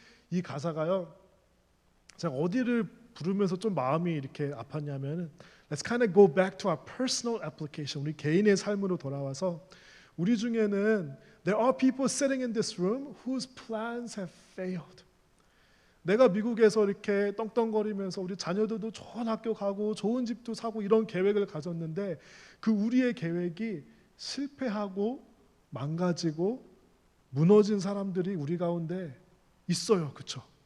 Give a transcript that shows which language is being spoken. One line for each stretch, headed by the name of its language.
Korean: 이 가사가요, 제가 어디를 부르면서 좀 마음이 이렇게 아팠냐면,
English: Let's kind of go back to our personal application.
Korean: 우리 개인의 삶으로 돌아와서, 우리 중에는
English: there are people sitting in this room whose plans have failed.
Korean: 내가 미국에서 이렇게 떵떵거리면서 우리 자녀들도 좋은 학교 가고 좋은 집도 사고 이런 계획을 가졌는데, 그 우리의 계획이 실패하고 망가지고 무너진 사람들이 우리 가운데 있어요. 그렇죠?